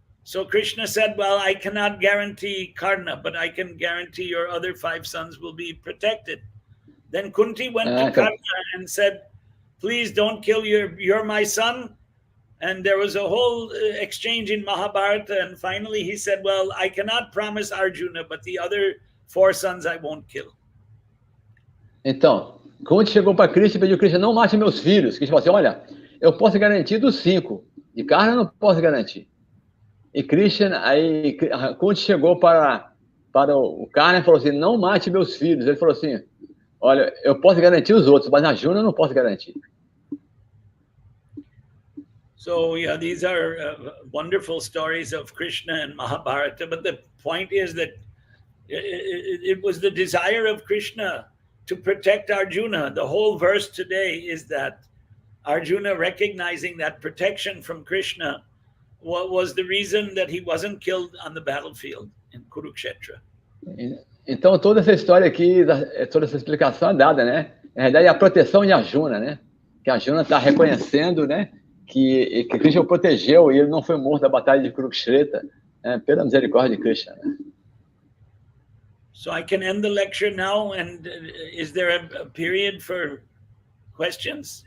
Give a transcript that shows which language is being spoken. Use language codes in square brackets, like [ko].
[en] So Krishna said, well, I cannot guarantee Krsna, but I can guarantee your other 5 sons will be protected. Then Kunti went to Karna and said, please don't kill you're my son. And there was a whole exchange in Mahabharata. And finally he said, well, I cannot promise Arjuna, but the other 4 sons I won't kill. [pt] Então, Kunti chegou para Krishna e pediu: Krishna, não mate meus filhos. Krishna falou assim: olha, eu posso garantir dos 5, de Karna eu não posso garantir. E Krishna, aí Kunti chegou para o Karna e falou assim: não mate meus filhos. Ele falou assim: olha, eu posso garantir os outros, mas Arjuna eu não posso garantir. [en] So, yeah, these are wonderful stories of Krishna and Mahabharata. But the point is that it was the desire of Krishna to protect Arjuna. The whole verse today is that Arjuna recognizing that protection from Krishna was the reason that he wasn't killed on the battlefield in Kurukshetra. [pt] Então, toda essa história aqui, toda essa explicação é dada, né? Na verdade, é a proteção de Arjuna, né? Que Arjuna está reconhecendo, né? Que Krishna o protegeu e ele não foi morto na batalha de Kurukshetra, né? Pela misericórdia de Krishna, né? [en] So I can end the lecture now, and is there a period for questions?